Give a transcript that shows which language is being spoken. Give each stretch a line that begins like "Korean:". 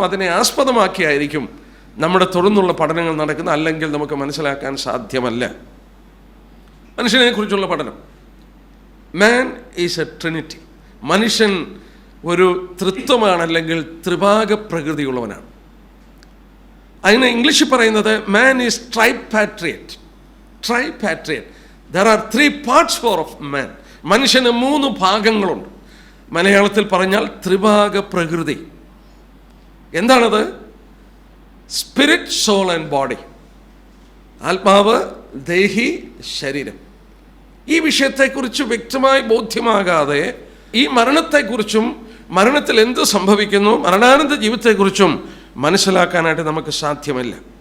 Malayalam: അതിനെ ആസ്പദമാക്കിയായിരിക്കും നമ്മുടെ തുടർന്നുള്ള പഠനങ്ങൾ നടക്കുന്ന, അല്ലെങ്കിൽ നമുക്ക് മനസ്സിലാക്കാൻ സാധ്യമല്ല. മനുഷ്യനെ കുറിച്ചുള്ള പഠനം.
English: Man is a trinity.
Malayalam: മനുഷ്യൻ ഒരു ത്രിത്വമാണ്, അല്ലെങ്കിൽ ത്രിഭാഗ പ്രകൃതിയുള്ളവനാണ്. അതിന് ഇംഗ്ലീഷിൽ പറയുന്നത്
English: Man is tripartite. Tripartite. There are 3 parts of man.
Malayalam: മനുഷ്യന് 3 ഭാഗങ്ങളുണ്ട്. മലയാളത്തിൽ പറഞ്ഞാൽ ത്രിഭാഗ പ്രകൃതി. എന്താണത്?
English: Spirit, soul and body.
Malayalam: ആത്മാവ്, ദേഹി, ശരീരം. ഈ വിഷയത്തെക്കുറിച്ച് വ്യക്തമായി ബോധ്യമാകാതെ ഈ മരണത്തെക്കുറിച്ചും മരണത്തിൽ എന്ത് സംഭവിക്കുന്നു, മരണാനന്ത ജീവിതത്തെക്കുറിച്ചും മനസ്സിലാക്കാനായിട്ട് നമുക്ക് സാധ്യമല്ല.